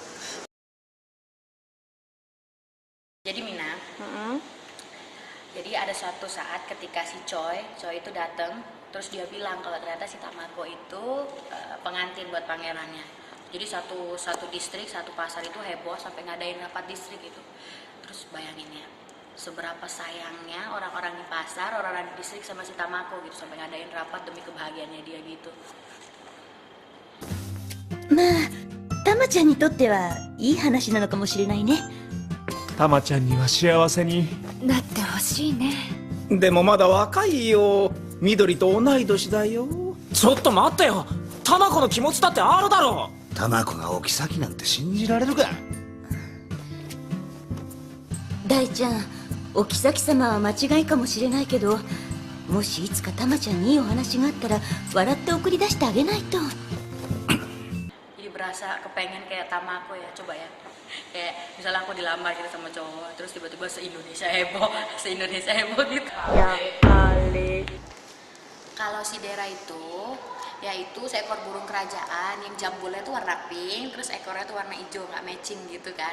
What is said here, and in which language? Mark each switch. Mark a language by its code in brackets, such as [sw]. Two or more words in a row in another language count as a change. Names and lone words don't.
[id] Jadi Mina, jadi ada suatu saat ketika si Choi itu datang, terus dia bilang kalau ternyata si Tamako itu pengantin buat pangerannya. Jadi satu distrik, satu pasar itu heboh sampai ngadain rapat distrik itu. Terus bayangin ya, seberapa sayangnya orang-orang di pasar, orang-orang di distrik sama si Tamako gitu sampai ngadain rapat demi kebahagiaannya dia gitu. [ja] まあ、たまちゃんにとってはいい話なのかもしれないね。たまちゃんには幸せに。なってほしいね。でもまだ若いよ。緑と同い年だよ。ちょっと待ってよ。タマコの気持ちだってあるだろう。タマコがお妃なんて信じられるか。大ちゃん、お妃様は間違いかもしれないけど、もしいつかたまちゃんにいいお話があったら笑って送り出してあげないと。 [id] Jadi berasa kepengen kayak Tamako ya, coba ya. Kayak misalnya aku dilamar gitu sama cowok, terus tiba-tiba se-Indonesia heboh gitu. Ya kali. Kalau si Dera itu, yaitu seekor burung kerajaan yang jambulnya tuh warna pink, terus ekornya tuh warna hijau, nggak matching gitu kan.